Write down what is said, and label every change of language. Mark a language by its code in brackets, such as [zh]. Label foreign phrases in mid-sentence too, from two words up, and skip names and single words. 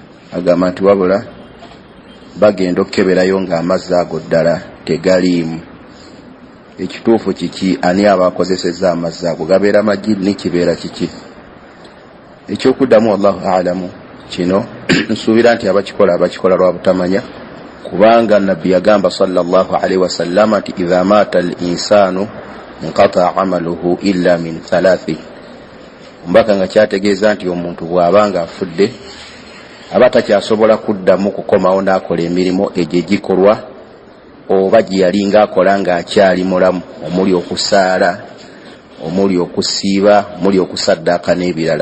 [lg] Agamba nti wabula bagenda okukeberayo ng'amazzi ago ddala tegaliimu. Ekituufu kiki? Ani abakozesezza amazzi ago? Gabeera magini kibeera kiki? Ekyokuddamu [ar] والله أعلم. [lg] Kino nsuubira nti abakikola lwa butamanya, kubanga Nabbi yagamba [ar] صلى الله عليه وسلم [lg] nti [ar] إذا مات الإنسان انقطع عمله إلا من ثلاث. [lg] Mbaka nga kyategeeza nti omuntu bw'abanga afudde aba takyasobola kuddamu kukomawo n'akola emirimu egyo egikolwa oba gye yalinga akola ng'akyali mulamu, omuli okusaala, omuli okusiiba, omuli okusaddaaka n'ebirala.